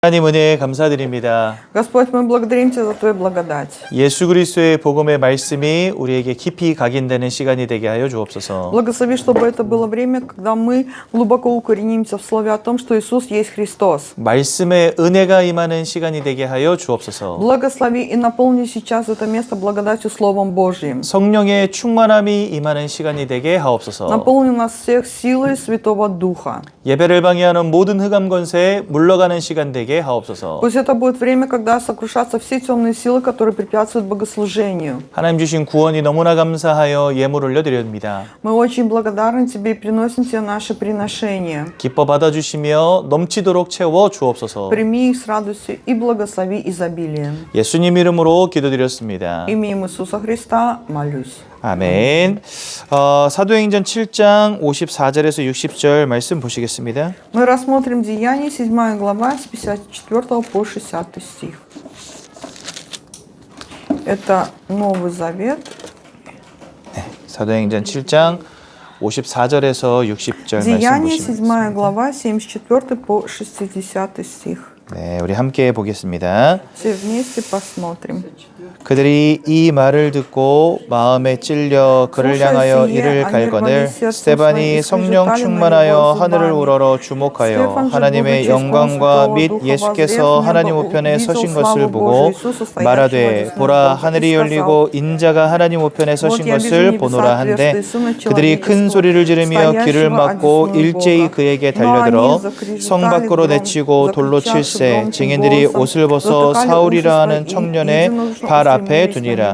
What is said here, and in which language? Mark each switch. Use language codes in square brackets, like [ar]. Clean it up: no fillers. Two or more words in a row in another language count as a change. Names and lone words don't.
[ko] 하나님 은혜에 감사드립니다. [ru] Господь, мы благодарим Тебя за Твою благодать. [ko] 예수 그리스도의 복음의 말씀이 우리에게 깊이 각인되는 시간이 되게 하여 주옵소서. [ru] Благослови, чтобы это было время, когда мы глубоко укоренимся в слове о том, что Иисус есть Христос. [ko] 말씀의 은혜가 임하는 시간이 되게 하여 주옵소서. [ru] Благослови и наполни сейчас это место благодатью Словом Божьим. [ko] 성령의 충만함이 임하는 시간이 되게 하옵소서. [ru] Наполни нас всех силой Святого Духа. [ko] 예배를 방해하는 모든 흑암 권세에 물러가는 시간 되게 하옵소서. [ru] Пусть это будет время, когда сокрушатся все темные силы, которые препятствуют богослужению. [ko] 하나님 주신 구원이 너무나 감사하여 예물 올려드립니다. [ru] Мы очень благодарны Тебе и приносим Тебе наши приношения. [ko] 기뻐 받아주시며 넘치도록 채워 주옵소서. [ru] Прими их с радостью и благослови изобилием. [ko] 예수님 이름으로 기도드렸습니다. [ru] Именем Иисуса Христа молюсь. [ko] 아멘. 사도행전 7장 54절에서 60절 말씀 보시겠습니다. [ru] Мы рассмотрим Деяния, 7 глава, с 54 по 60 стих. Это Новый Завет. [ko] 사도행전 7장 54절에서 60절 말씀 [ru] Деяния, [ko] 보시겠습니다. [ru] 7 глава, 74 по 60 стих. [ko] 네, 우리 함께 보겠습니다. [ru] Все вместе посмотрим. [ko] 그들이 이 말을 듣고 마음에 찔려 그를 향하여 이를 갈거늘 스데반이 성령 충만하여 하늘을 우러러 주목하여 하나님의 영광과 및 예수께서 하나님 우편에 서신 것을 보고 말하되 보라 하늘이 열리고 인자가 하나님 우편에 서신 것을 보노라 한데 그들이 큰 소리를 지르며 귀를 막고 일제히 그에게 달려들어 성 밖으로 내치고 돌로 칠세 증인들이 옷을 벗어 사울이라 하는 청년의 발 앞에 두니라.